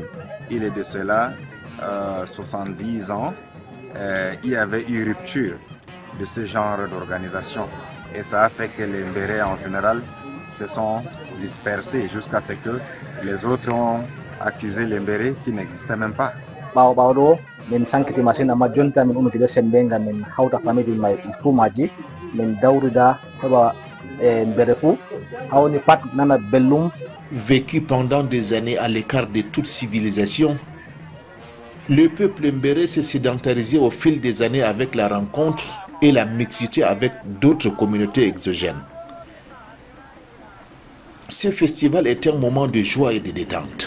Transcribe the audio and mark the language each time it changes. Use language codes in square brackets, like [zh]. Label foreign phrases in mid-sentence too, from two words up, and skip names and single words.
[fr] Il est de cela 70 ans, il y avait eu rupture de ce genre d'organisation. Et ça a fait que les Mbéré en général se sont dispersés jusqu'à ce que les autres ont accusé les Mbéré qui n'existaient même pas. Min sankiti masina ma jonta min umiti be sembenga min hauta famidi mai fumaji min dawrida heba mberefu hawni pat nana bellum. Vécu pendant des années à l'écart de toute civilisation, le peuple Mbéré s'est sédentarisé au fil des années avec la rencontre et la mixité avec d'autres communautés exogènes. Ce festival est un moment de joie et de détente.